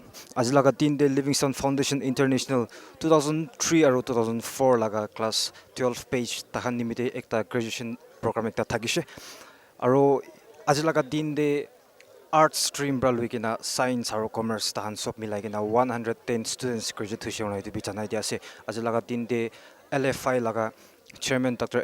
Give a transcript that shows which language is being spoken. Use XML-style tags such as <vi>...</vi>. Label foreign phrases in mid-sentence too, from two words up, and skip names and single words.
<nag>Ajilaga tin de Livingstone Foundation International 2003 aro 2004 laga class 12 page tahan nimite ekta</nag> <en>graduation program</en> <nag>ekta thakishe aro ajilaga din de art stream bra luikina science aro commerce tahan sob milai kina 110 students graduate hoise onai tu bichanai dia ase ajilaga din de LFI laga chairman Dr.</nag>